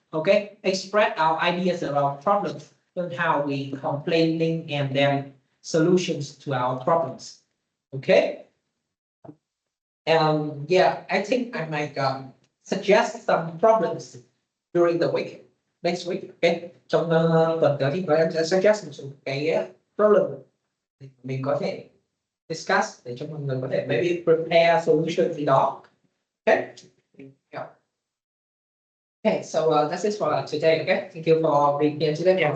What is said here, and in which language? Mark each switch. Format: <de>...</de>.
<en>Okay, express our ideas around problems, learn how we complaining, and then solutions to our problems. Okay. Yeah, I think I might suggest some problems during the week, next week.</en> <vi>Okay, trong tuần tới thì em sẽ</vi> <en>suggest</en> <vi>một số cái</vi> <en>problem</en> <vi>mình có thể</vi> <en>discuss</en> <vi>để cho mọi người có thể</vi> <en>maybe prepare solution</en> <vi>gì đó.</vi> <en>Okay. Yeah. Okay, so that's it for today. Okay, thank you for being here today.</en>